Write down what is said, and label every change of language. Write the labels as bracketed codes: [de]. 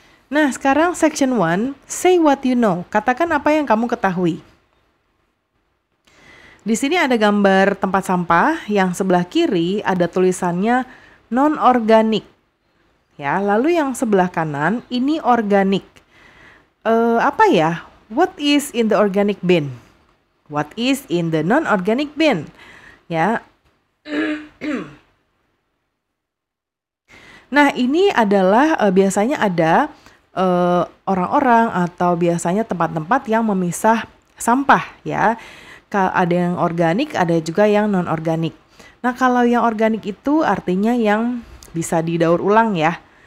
[id] Nah, sekarang Section 1, [en] Say What You Know. [id] Katakan apa yang kamu ketahui. Di sini ada gambar tempat sampah, yang sebelah kiri ada tulisannya non-organik. Ya, lalu yang sebelah kanan ini organik. Apa ya? [en] What is in the organic bin? What is in the non-organic bin? [id] Ya. Nah, ini adalah biasanya ada orang-orang atau biasanya tempat-tempat yang memisah sampah ya. Ada yang organik, ada juga yang non-organik. Nah, kalau yang organik itu artinya yang bisa didaur ulang ya.